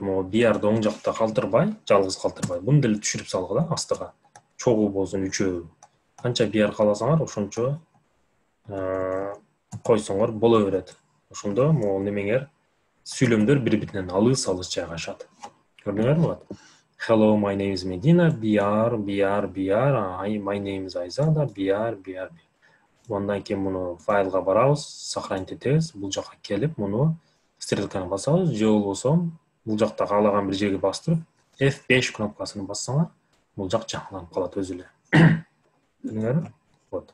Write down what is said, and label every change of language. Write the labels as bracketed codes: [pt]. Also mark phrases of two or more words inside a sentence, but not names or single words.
[ky] Могул BR оң жакта калтырбай, жалгыз калтырбай, буну деле түшүрүп салгыла астыга. Чогуу болсун, үчөө. Канча BR кааласаңар, ошончо койсоңор боло берет. Ошондо могул немеңер сүйлөмдөр бири-биринен алыс жайгашат. Көрдүңөрбү? [en] Hello, my name is Medina, BR, my name is Айзада, BR. [ky] Андан кийин муну файлга барабыз, сохранить этебиз, бул жака келип, муну стрелканы басабыз, же болбосо бул жакта каалаган бир жерге бастырып, F5 кнопкасын бассаңар, бул жак жаңыланып калат өзү эле. Көрдүңөрбү? Вот.